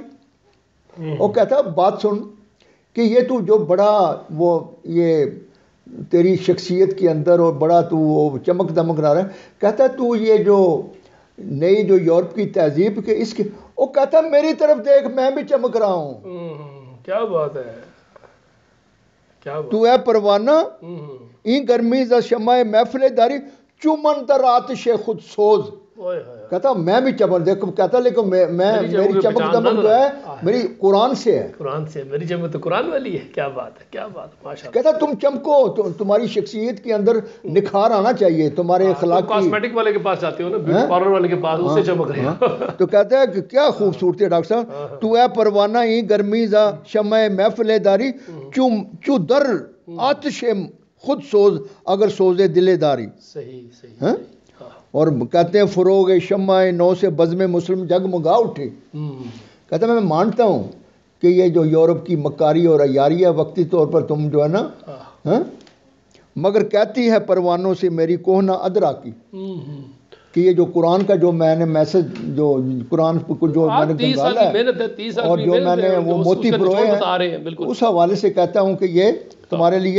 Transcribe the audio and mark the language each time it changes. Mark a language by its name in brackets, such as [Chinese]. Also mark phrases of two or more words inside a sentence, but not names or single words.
[Urdu] وہ کہتا بات سن کہ یہ تو جو بڑا وہ یہ تیری شخصیت کے اندر اور بڑا تو وہ چمک دمک رہا ہے کہتا تو یہ جو نئی جو یورپ کی تہذیب کے اس کے وہ کہتا میری طرف دیکھ میں بھی چمک رہا ہوں. کیا بات ہے. [Persian] تو اے پروانہ این گرمی ز شمع محفل داری چمن در آتش خود سوز. [Urdu] کہتا میں بھی چمک دیکھو کہتا لیکن میری چمک دمک جو ہے میری قرآن سے ہے. قرآن سے میری چمک تو قرآن والی ہے. کیا بات ہے کیا بات ہے ماشاء اللہ. کہتا تم چمکو تمہاری شخصیت کے اندر نکھار آنا چاہیے تمہارے اخلاق کی. کاسمیٹک والے کے پاس جاتے ہو نا [English] beauty parlour [Urdu] والے کے پاس اس سے چمک رہے ہو. تو کہتا ہے کہ کیا خوبصورتی ہے ڈاکٹر صاحب. [Persian] تو اے پروانہ ہی گرمی زا شمع محفل داری چو در آتش خود سوز اگر سوزے دل داری. [Urdu] صحیح صحیح. اور کہتے ہیں فروغ شمع نو سے بزم مسلم جگمگا اٹھے. کہتا ہے میں مانتا ہوں کہ یہ جو یورپ کی مکاری اور عیاری ہے وقتی طور پر تم جو ہے نا مگر کہتی ہے پروانوں سے میری کوہنا ادرا کی کہ یہ جو قرآن کا جو میں نے میسج جو قرآن کو جو میں نے نکالا ہے اور جو میں نے وہ موتی پروئے ہیں اس حوالے سے کہتا ہوں کہ یہ تمہارے لیے